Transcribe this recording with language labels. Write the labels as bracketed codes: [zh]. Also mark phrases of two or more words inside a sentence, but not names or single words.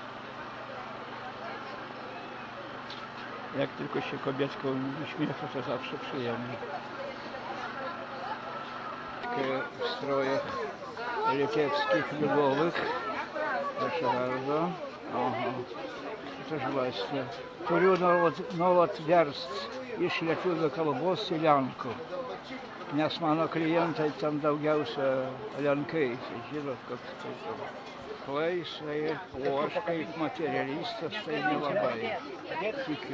[pl] Jak tylko się kobietką uśmiecha, to zawsze przyjemnie. W strojach litewskich, ludowych. Proszę bardzo. Aha. Też właśnie. [lt] Turiu nuolat verst iš lietuvių kalbos į lenkų. Nes mano klientai ten daugiausia lenkai. Žinot, kad tai klaisai, o aš kaip materialistas tai nelabai tikiu.